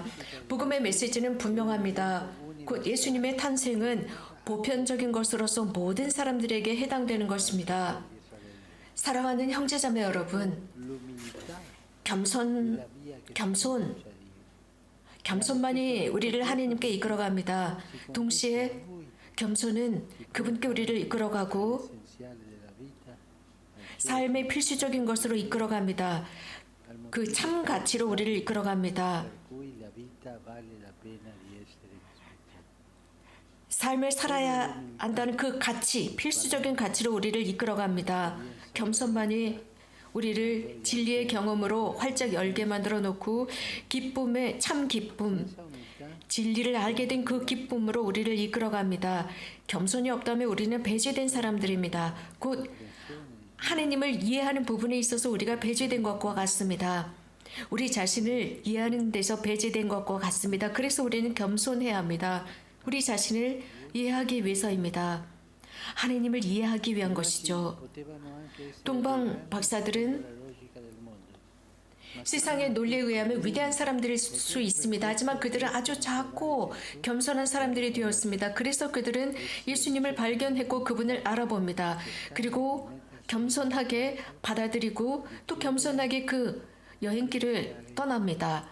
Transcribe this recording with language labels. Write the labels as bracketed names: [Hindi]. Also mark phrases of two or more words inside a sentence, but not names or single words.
[Korean] 복음의 메시지는 분명합니다. 곧 예수님의 탄생은 보편적인 것으로서 모든 사람들에게 해당되는 것입니다. 사랑하는 형제자매 여러분, [Italian] l'umiltà [Korean] 겸손, 겸손만이 우리를 하나님께 이끌어갑니다. 동시에 겸손은 그분께 우리를 이끌어가고 [Italian] essenziale della vita [Korean] 삶의 필수적인 것으로 이끌어갑니다. 그 참 가치로 우리를 이끌어갑니다. [Italian] per cui la vita vale la pena di essere vissuta. [Korean] 삶을 살아야 한다는 그 가치, 필수적인 가치로 우리를 이끌어갑니다. 겸손만이 우리를 진리의 경험으로 활짝 열게 만들어 놓고 기쁨의 참 기쁨, [Italian] Questa umiltà [Korean] 진리를 알게 된 그 기쁨으로 우리를 이끌어갑니다. 겸손이 없다면 우리는 배제된 사람들입니다. 곧 하느님을 이해하는 부분에 있어서 우리가 배제된 것과 같습니다. 우리 자신을 이해하는 데서 배제된 것과 같습니다. 그래서 우리는 겸손해야 합니다. 우리 자신을 이해하기 위해서입니다. 하느님을 이해하기 위한 것이죠. [Italian] potevano anche essere [Korean] 동방 박사들은 [Italian] la logica del mondo. [Korean] 세상의 논리에 의하면 위대한 사람들일 수 있습니다. 하지만 그들은 아주 작고 겸손한 사람들이 되었습니다. 그래서 그들은 예수님을 발견했고 그분을 알아봅니다. 그리고 겸손하게 받아들이고 또 겸손하게 그 여행길을 떠납니다.